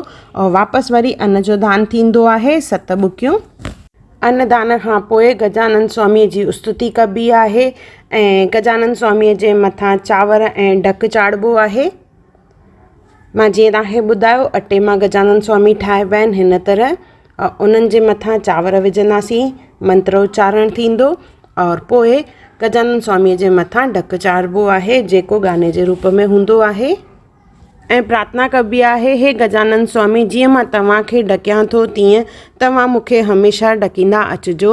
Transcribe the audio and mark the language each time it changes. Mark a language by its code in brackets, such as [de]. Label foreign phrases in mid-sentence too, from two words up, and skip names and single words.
[sd] और वापसि वरी अन्न जो दान थींदो आहे 7 बुकियूं। अन्नदान खां पोइ गजानन स्वामीअ जी स्तुति कबी आहे ऐं गजानन स्वामीअ जे मथां चांवर ऐं ढक चाढ़िबो आहे। मां जीअं तव्हांखे ॿुधायो अटे मां गजानन स्वामी ठाहिबा आहिनि हिन तरह, और उन्हनि जे मथां चांवर विझंदासीं, मंत्र उच्चारण थींदो और पोइ गजानन स्वामीअ जे मथां ढक चाढ़िबो आहे, जेको गाने जे रूप में हूंदो आहे। ऐं प्रार्थना कबी आहे, हे गजानन स्वामी, जीअं मां तव्हांखे ढकियां थो तीअं तव्हां मूंखे हमेशह ढकींदा अचिजो।